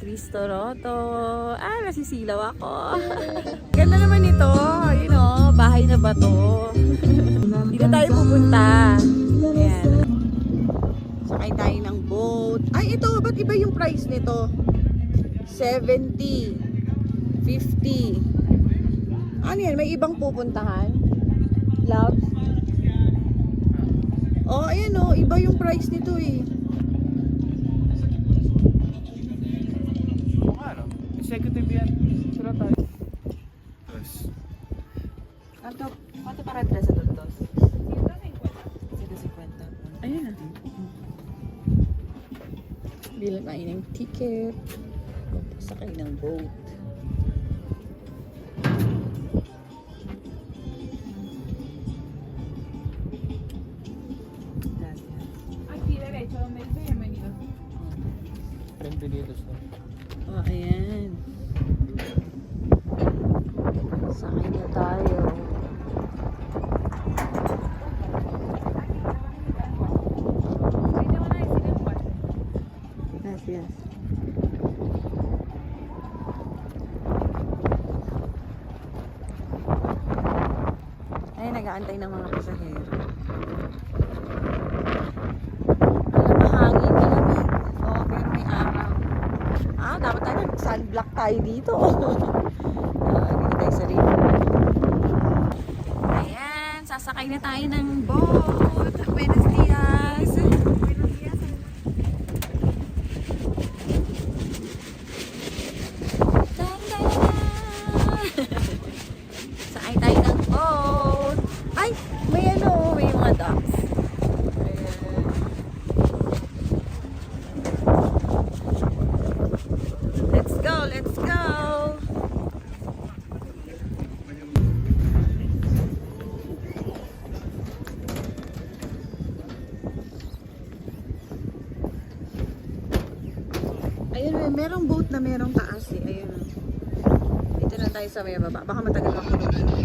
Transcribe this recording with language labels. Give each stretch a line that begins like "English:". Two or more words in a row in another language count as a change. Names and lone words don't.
Filipino: Toroto. Nasisilaw ako. Ganda naman ito.
English: You know,
Filipino: bahay na ba to? Dito tayo pupunta. Ayan. Sakay tayo ng boat. Ay, ito. Ba't iba yung price nito? 70. 50. Ano yan? May ibang pupuntahan? Loves? Oh, ayan oh. Iba yung price nito eh. Ano? Executive yan. Sura tayo. Yes.
Spanish: ¿Cuánto para tres adultos? 150.
Filipino: Ayun na. Bilang tayo ng ticket. Sakay ng boat.
Spanish: Aquí derecho, donde dice bienvenido.
Filipino: Frente dito sa... Oh, ayan. Sakay na tayo.
Spanish: Ahí te van a decir el cuarto. Gracias.
Filipino: Ayun, nag-aantay ng mga pasahero. Alam, mahangin, malamig. Oo, pero may araw. Dapat tayo nag-sunblock tayo dito. Hindi tayo sa river. Ayan, sasakay na tayo ng boat.
Spanish: Buenos dias. Buenos dias.
Filipino: Sakay tayo ng boat. Ay, may ano, may mga docks. Ayan.
English: Let's go, let's go.
Filipino: Ayun, merong boat na merong taas eh. Ayun. Dito na tayo sa may baba. Baka matagal ako dito.